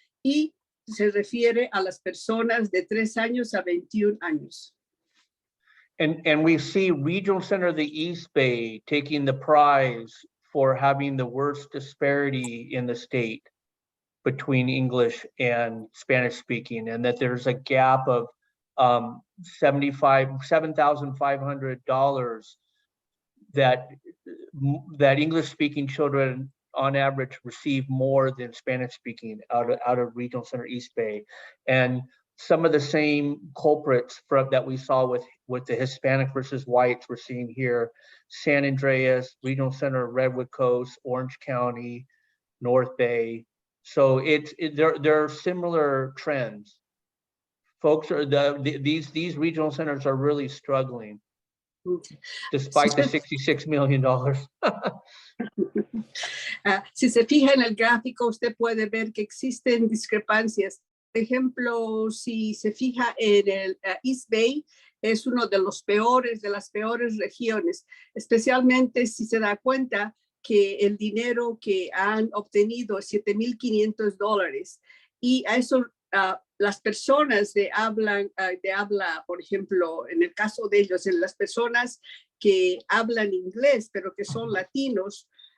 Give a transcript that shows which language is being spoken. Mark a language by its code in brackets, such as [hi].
[es] Y se refiere a las personas de 3 años a 21 años. [en] And we see Regional Center of the East Bay taking the prize for having the worst disparity in the state between English and Spanish speaking, and that there's a gap of $7,500 that English speaking children on average receive more than Spanish speaking out of Regional Center East Bay. And some of the same culprits that we saw with the Hispanic versus whites we're seeing here: San Andreas, Regional Center, Redwood Coast, Orange County, North Bay. So there are similar trends. Folks are these regional centers are really struggling, despite the $66 million. [es] Si se fija en el gráfico, usted puede ver que existen discrepancias. Por ejemplo, si se fija en el East Bay, es uno de las peores regiones, especialmente si se da cuenta que el dinero que han obtenido es $7,500, y a eso las personas de habla, por ejemplo, en el caso de ellos, en las personas que hablan inglés, pero que son latinos,